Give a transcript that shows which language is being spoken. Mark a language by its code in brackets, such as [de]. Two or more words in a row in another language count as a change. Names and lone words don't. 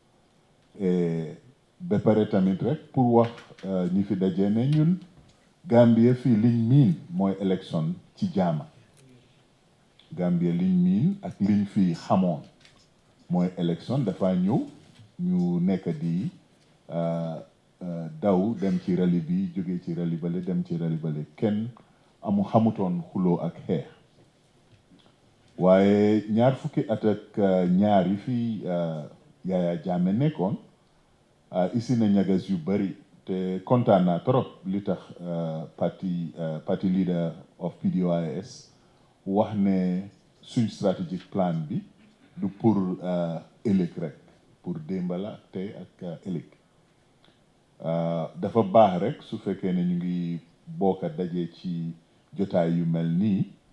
[wo] ba pare tamit rek pour wax ñi fi dajee ne ñun Gambia fii liñ miin mooy élection ci jaama Gambia liñ miin ak liñ fi xamoon mooy élection dafa ñëw ñu nekk di daw dem ci rali bi jóge ci rali bale dem ci rali bale kenn xamutoon xuloo ak xeex waaye ñaar fukki at ak ñaar yi fi Yaya Jammeh nekkoon isi na ñagas yu bari te kontaan naa trop li tax [en] party leader of [wo] PDOIS wax ne suñ [en] strategic plan [wo] bi du pour ëllëg rek pour démbala tey ak ëllëg dafa baax rek su fekkee ne ñu ngi bokk daje ci jotaay yu mel nii